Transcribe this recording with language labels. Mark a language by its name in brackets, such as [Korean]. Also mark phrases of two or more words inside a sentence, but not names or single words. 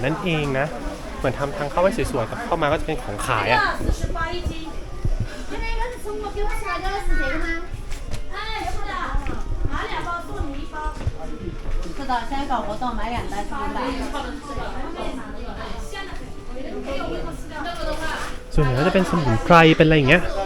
[Thai] นั่นเองนะเหมือนทำทางเข้าไว้สวยๆกับเข้ามาก็จะเป็นของขายอ่ะ [Chinese] 现在搞活动买2袋3袋 [Thai] ส่วนใหญ่ก็จะเป็นสมุนไพรเป็นอะไรอย่างเงี้ย